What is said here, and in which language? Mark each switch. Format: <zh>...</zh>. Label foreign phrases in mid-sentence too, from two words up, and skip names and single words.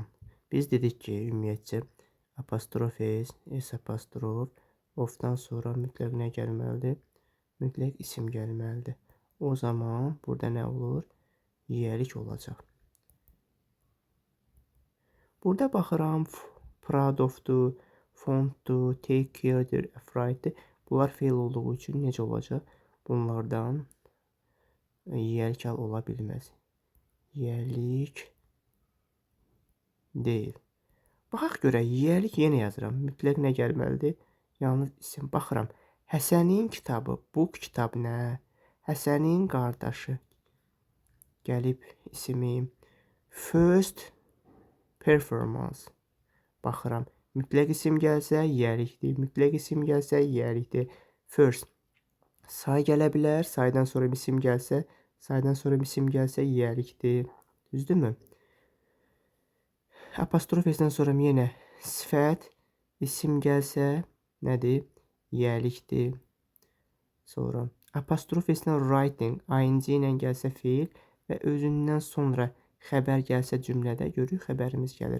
<az>Biz dedik ki, ümumiyyətcə apostrof s apostrof, ofdan sonra mütləq nə gəlməlidir? Mütləq isim gəlməlidir. O zaman burada nə olur? Yiyəlik olacaq. Burada baxıram,</az> <en>proud of-dur, fond-dur, take care-dir, afraid-dir.</en> <az>Bunlar feil olduğu üçün necə olacaq? Bunlardan yiyəlik hal ola bilməz. Yiyəlik deyil. Baxaq görək, yiyəlik yenə yazıram. Mütləq nə gəlməlidir? Yalnız isim. Baxıram. Həsənin kitabı, book kitab nə? Həsənin qardaşı. Gəlib isimim.</az> <en>First performance.</en> <az>Baxıram. Mütləq isim gəlsə yiyəlikdir. Mütləq isim gəlsə yiyəlikdir. First. Say gələ bilər. Saydan sonra isim gəlsə, yiyəlikdir. Düzdürmü? Apostrof s-dən sonra yenə sifət, isim gəlsə nədir? Yiyəlikdir. Sonra apostrof s-dən writing, ing ilə gəlsə feil və özündən sonra xəbər gəlsə cümlədə görürük xəbərimiz gəlir.</az>